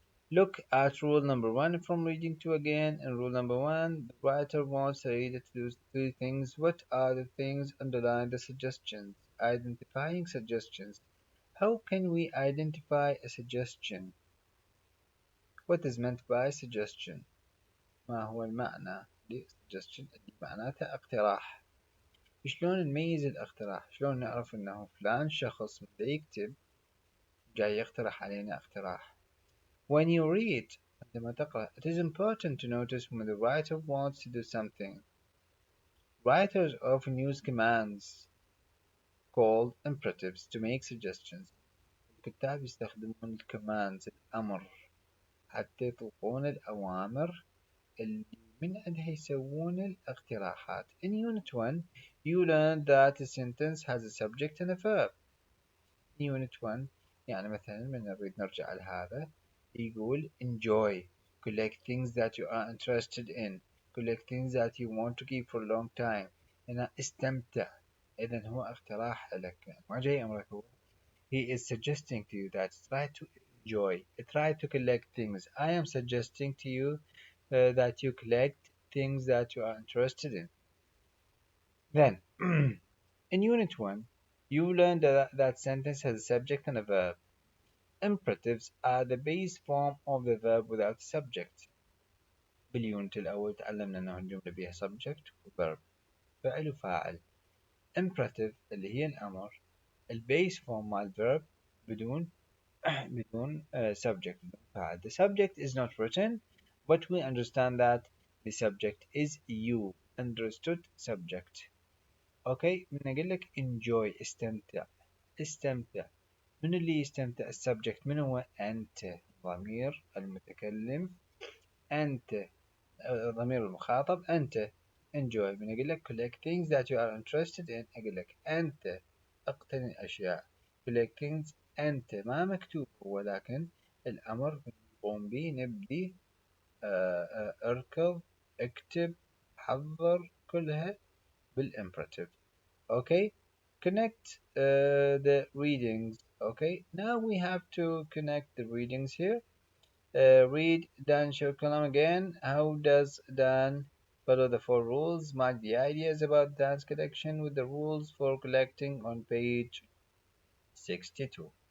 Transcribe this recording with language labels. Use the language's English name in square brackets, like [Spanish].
[English] Look at rule number one from reading to again. In rule number one, the writer wants the reader to do three things. What are the things? Underline the suggestions. Identifying suggestions. How can we identify a suggestion? What is meant by suggestion? [Arabic] ما هو المعنى لsuggestion اللي معناتها اقتراح. شلون نميز الاقتراح؟ شلون نعرف انه فلان شخص من يكتب جاي يقترح علينا اقتراح؟ [English] When you read, [Arabic] عندما تقرأ, [English] it is important to notice when the writer wants to do something. Writers often use commands called imperatives to make suggestions. [Arabic] الكتاب يستخدمون الكوماندز الأمر حتى يطلقون الأوامر اللي من عندها يسوون الاقتراحات. [English] In Unit 1, you learned that a sentence has a subject and a verb. In Unit 1 [Arabic] يعني مثلا من نريد نرجع لهذا يقول [English] enjoy, collect things that you are interested in, collect things that you want to keep for a long time. [Arabic] هنا استمتع. إذا هو اقتراح لك ما جاي أمرك هو. [English] He is suggesting to you that try to enjoy, try to collect things. I am suggesting to you that you collect things that you are interested in. Then, in Unit 1, you learned that sentence has a subject and a verb. Imperatives are the base form of the verb without subject. [Arabic] باليونت الأول تعلمنا أنه الجملة بها subject و verb فعل وفاعل. Imperative اللي هي الأمر البيس form مع الverb بدون بدون subject بدون فاعل. [English] The subject is not written but we understand that the subject is you. Understood subject. [Arabic] Okay, من أقول لك enjoy استمتع. استمتع. من اللي يستمتع السبجكت من هو أنت ضمير المتكلم أنت ضمير المخاطب أنت enjoy من أقول لك [English] collect things that you are interested in [Arabic] أقول لك أنت اقتني أشياء [English] collect things [Arabic] أنت ما مكتوب ولكن الأمر نقوم به نبدي اركض اكتب حضر كلها بالimperative. [English] Okay, connect the readings. Okay, now we have to connect the readings here. Read Dan short column again. How does Dan follow the four rules? Mark the ideas about Dan's collection with the rules for collecting on page 62.